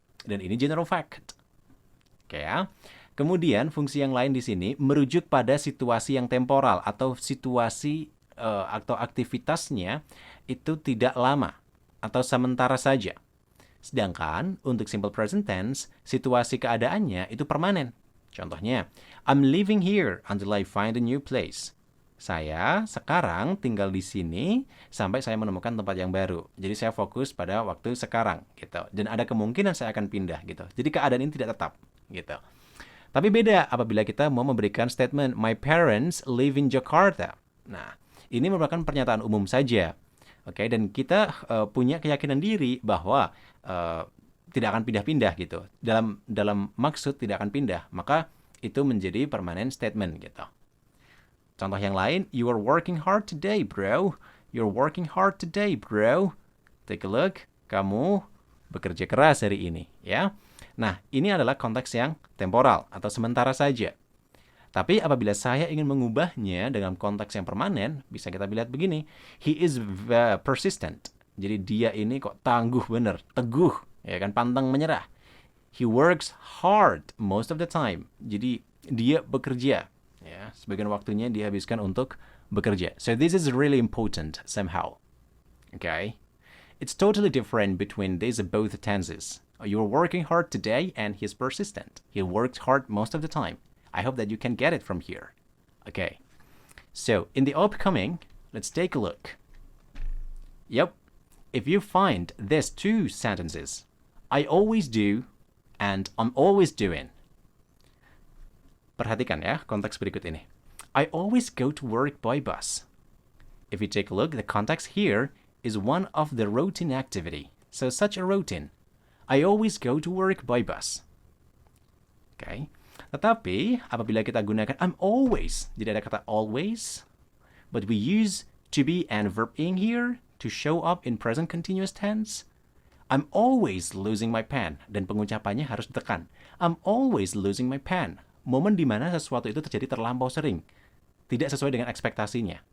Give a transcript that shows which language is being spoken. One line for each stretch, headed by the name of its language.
Indonesian: Dan ini general fact. Oke ya. Kemudian, fungsi yang lain di sini merujuk pada situasi yang temporal atau situasi atau aktivitasnya itu tidak lama atau sementara saja. Sedangkan untuk simple present tense, situasi keadaannya itu permanen.
English: Contohnya, I'm living here until I find a new place.
Indonesian: Saya sekarang tinggal di sini sampai saya menemukan tempat yang baru. Jadi saya fokus pada waktu sekarang gitu. Dan ada kemungkinan saya akan pindah gitu. Jadi keadaan ini tidak tetap gitu. Tapi beda apabila kita mau memberikan statement
English: my parents live in Jakarta.
Indonesian: Nah, ini merupakan pernyataan umum saja. Oke, dan kita punya keyakinan diri bahwa tidak akan pindah-pindah gitu. Dalam maksud tidak akan pindah, maka itu menjadi permanent statement gitu.
English: Contoh yang lain, you are working hard today, bro. You're working hard today, bro. Take a look.
Indonesian: Kamu bekerja keras hari ini, ya. Nah, ini adalah konteks yang temporal atau sementara saja. Tapi apabila saya ingin mengubahnya dengan konteks yang permanen, bisa kita lihat begini.
English: He is persistent.
Indonesian: Jadi dia ini kok tangguh bener, teguh, ya kan, pantang menyerah.
English: He works hard most of the time.
Indonesian: Jadi dia bekerja, ya, sebagian waktunya dihabiskan untuk bekerja.
English: So this is really important somehow. Okay? It's totally different between these both tenses. You're working hard today and he's persistent. He works hard most of the time. I hope that you can get it from here. Okay. So, in the upcoming, let's take a look. Yep. If you find these two sentences, I always do and I'm always doing.
Indonesian: Perhatikan ya konteks berikut ini.
English: I always go to work by bus. If you take a look, the context here is one of the routine activity. So such a routine. I always go to work by bus. Okay.
Indonesian: Tetapi apabila kita gunakan I'm always, jadi ada kata always,
English: but we use to be and verb ing here to show up in present continuous tense. I'm always losing my pen.
Indonesian: Dan pengucapannya harus ditekan.
English: I'm always losing my pen.
Indonesian: Momen di mana sesuatu itu terjadi terlampau sering. Tidak sesuai dengan ekspektasinya.